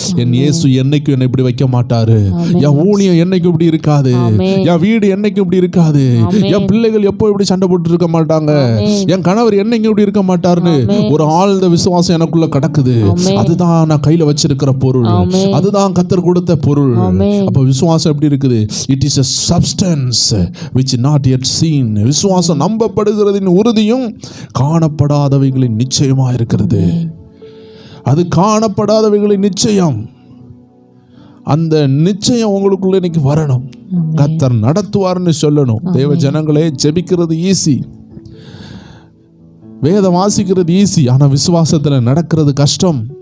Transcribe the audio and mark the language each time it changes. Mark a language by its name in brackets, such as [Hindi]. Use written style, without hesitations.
[Tamil] என் இயேசு என்னைக்கும் என்னை இப்படி வைக்க மாட்டாரு. என் ஊழியம் என்னைக்கும் இப்படி இருக்காது. என் வீடு என்னைக்கும் இப்படி இருக்காது. என் பிள்ளைகள் எப்போ இப்படி சண்டை போட்டு இருக்க மாட்டாங்க. என் கணவர் என்னைக்கும் இப்படி இருக்க மாட்டாருன்னு ஒரு ஆழ்ந்த விசுவாசம் எனக்குள்ள கிடக்குது. அதுதான் நான் கையில வச்சிருக்கிற பொருள், அதுதான் கர்த்தர் கொடுத்த பொருள். அப்ப விசுவாசம் எப்படி இருக்குது? [English] It is a substance which not yet seen. [Tamil] விசுவாசம் நம்பப்படுகிறதின் உறுதியும் காணப்படாதவைகளின் நிச்சயமா இருக்கிறது. அது காணப்படாதவைகளின் நிச்சயம். அந்த நிச்சயம் உங்களுக்குள்ள இன்னைக்கு வரணும். கர்த்தர் நடத்துவார்னு சொல்லணும். தேவ ஜனங்களே, ஜெபிக்கிறது ஈஸி, வேதம் வாசிக்கிறது ஈஸி, ஆனா விசுவாசத்துல நடக்கிறது கஷ்டம்.